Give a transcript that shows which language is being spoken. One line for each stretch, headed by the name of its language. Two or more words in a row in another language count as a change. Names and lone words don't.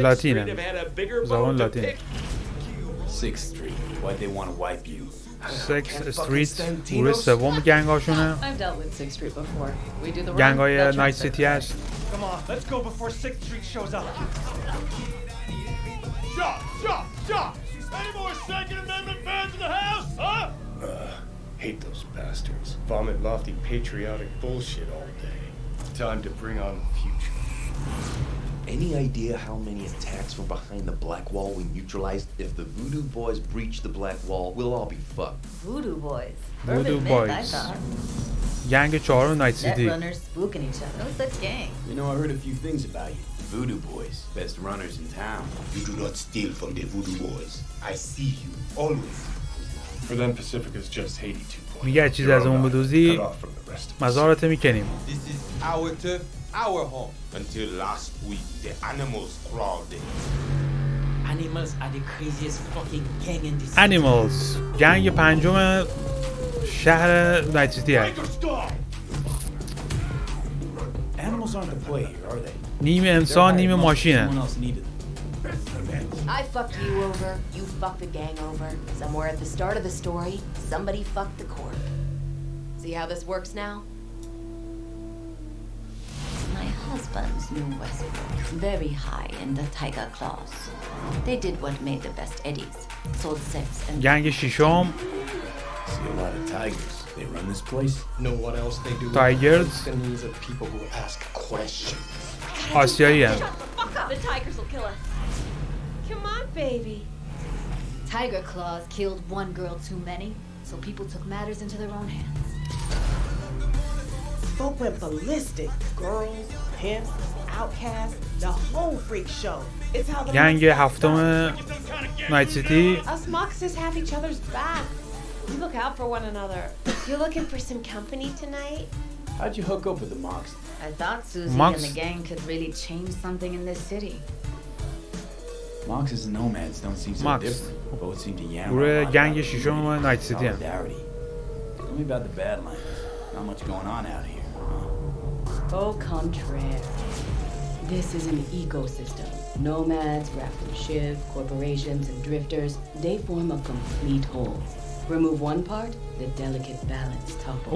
English: Latina. Street have had a bigger bone to Latina. pick. 6th Street. Why'd they want to wipe you?
Persian: 6th Street گروه سوم گنگ هاشونه.
English: I've dealt with 6th Street before. We do the run.
Persian: گنگ های نایت سیتی هست.
English: Come on, let's go before 6th Street shows up. Shot! Any more Second Amendment fans in the house, huh? Hate those bastards. Vomit lofty patriotic bullshit all day. Time to bring on the future. Any idea how many attacks from behind the Black Wall we neutralized? If the Voodoo Boys breach the Black Wall, we'll all be fucked. Voodoo Boys. Voodoo Urban myth, I Boys. thought.
Persian: گنگ چهارم نایت سیتی.
English: Netrunners spooking each other. What's that gang? You know, I heard a few things about you. Voodoo Boys, best runners in town. You do not steal from the Voodoo Boys. I see you, always. For them, Pacifica's just Haiti 2.0.
Persian: میگه چیزی از اون بدوزی
English: Cut off from the rest of us.
Persian: مزارت میکنیم.
English: This is our turf, our home. Until last week, the animals crawled in. Animals are the craziest fucking gang in this
Persian: Animals گنگ پنجم شهر نایت سیتی هست.
English: Animals aren't the play here, are they?
Persian: نیم انسان نیم ماشینه.
English: Someone else needed them. I fucked you over, you fucked the gang over. Somewhere at the start of the story, somebody fucked the court. See how this works now? My husband's new Westbrook, very high in the tiger claws. They did what made the best eddies, sold sex and...
Persian: گنگ ششم
English: See a lot of tigers. They run this place. Know what else they do? Tigers. The needs of people who ask questions.
Persian: آسیایی هست.
English: Fuck up! The tigers will kill us. Come on, baby. Tiger claws killed one girl too many, so people took matters into their own hands. folk went ballistic. Girls, pimps, outcasts, the whole freak show. It's how the
Persian: گنگ هفتم نایت سیتی.
English: Us Moxes have each other's back. We look out for one another. You looking for some company tonight? How'd you hook up with the Mox? I thought Susie Mox? and the gang could really change something in this city. Moxes and nomads don't seem so Mox. different. Both seem to yammer
Persian: گروه
English: a lot
Persian: گنگ
English: about
Persian: ششم
English: unity,
Persian: نایت سیتی هم.
English: solidarity. Tell me about the Badlands. Not much going on out here, huh?
French: Au contraire.
English: This is an ecosystem. Nomads, craftsmanship, corporations, and drifters, they form a complete whole. Remove one part, the delicate balance topples.